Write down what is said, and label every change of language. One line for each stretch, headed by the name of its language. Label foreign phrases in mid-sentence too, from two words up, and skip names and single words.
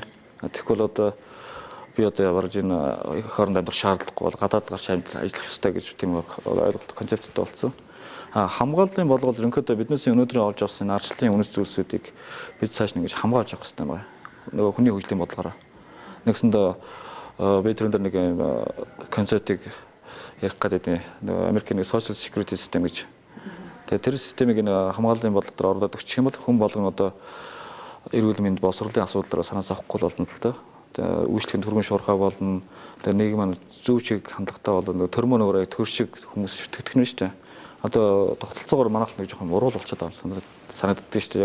Mongolian: Тэгэхгүй бол одоо би одоо бараг энэ их хооронд амьдрах шаардлагагүй бол гадаад гарч ажиллах ёстой гэж тийм ойлголт концепттэй болсон. Хамгааллын бодлого ерөнхийдөө биднээс өнөөдрийн олж авсан арчлалын үнэт зүйлсүүдийг бид цааш нь ингэж хамгаалж авах хэрэгтэй байна. Нөгөө хүний хөгжлийн бодлогоор. Нэгсэндээ би тэрэн дээр нэг концептыг ярих гэдэг нөгөө Америкийн
English: social security system
Mongolian: гэж. Тэгээ тэр системийг хамгааллын бодлого дээр оруулаад өгчих юм бол хүн болгон одоо эрүүл мэнд боловсролын асуудлаараа санаас авахгүй болно л доо. Тэгээ үйлчлэгэнд хөргөн шуурхай болно. Тэгээ нийгэм маань зөв чиг хандлагатай болно. Төрмөн өөрөө төр шиг хүмүүс шүтгэдэг нь шүү дээ. Одоо тогтолцоогоор манайх нэг жоохон уруул болчиход байгаа санагддаг шүү дээ.